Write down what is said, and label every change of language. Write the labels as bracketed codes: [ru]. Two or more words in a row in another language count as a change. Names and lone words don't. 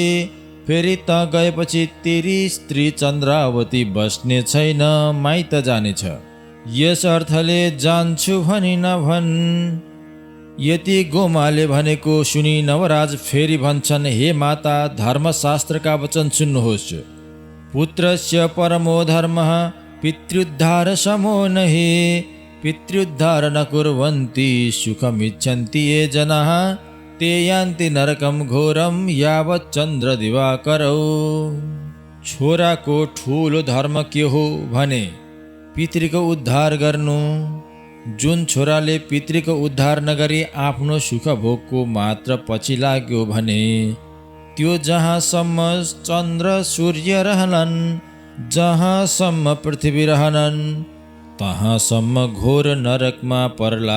[ne] फेरि त गएपछि तेरी स्त्री चन्द्रावती बस्ने छैन, माइत जानेछ। यस अर्थले जान्छु भनी नभन्। यति गोमाले भनेको सुनि नवराज फेरि भन्छन्, हे माता, धर्मशास्त्रका वचन सुन्नुहोस्। [sa] पुत्रस्य परमो धर्मः पितृद्धार समो नहि, पितृद्धार न कुर्वन्ति सुखमिच्छन्ति ये जनाः, ते यान्ति नरकं घोरं यावत् चन्द्र दिवाकरौ। [ne] छोराको ठुलो धर्म के हो भने पितृको उद्धार गर्नु। जुन छोराले पितृको उद्धार नगरी आफ्नो सुख भोगको मात्र पछि लाग्यो भने त्यो जहाँसम्म चन्द्र सूर्य रहनन्, जहाँसम्म पृथ्वी रहनन्, तहाँसम्म घोर नरकमा पर्ला।